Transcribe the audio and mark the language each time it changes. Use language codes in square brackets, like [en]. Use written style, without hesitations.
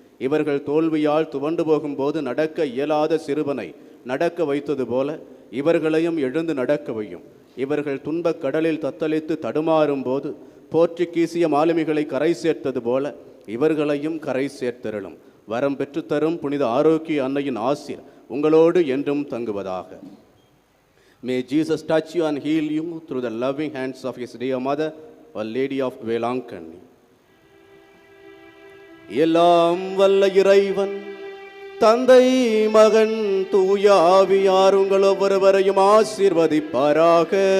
[ta] இவர்கள் தோல்வியால் துவண்டு போகும்போது நடக்க இயலாத சிறுவனை நடக்க வைத்தது போல இவர்களையும் எழுந்து நடக்க வையும். இவர்கள் துன்பக் கடலில் தத்தளித்து தடுமாறும் போது போற்றி கீசிய மாலுமிகளை கரை சேர்த்தது போல இவர்களையும் கரை சேர்த்தருளும். வரம் பெற்றுத்தரும் புனித ஆரோக்கிய அன்னையின் ஆசீர் உங்களோடு என்றும் தங்குவதாக. [en] May Jesus touch you and heal you through the loving hands of his dear mother, Our Lady of Velankani. [ta] எல்லாம் வல்ல இறைவன் தந்தை மகன் தூய ஆவியார் உங்கள் ஒவ்வொருவரையும் ஆசீர்வதிப்பாராக.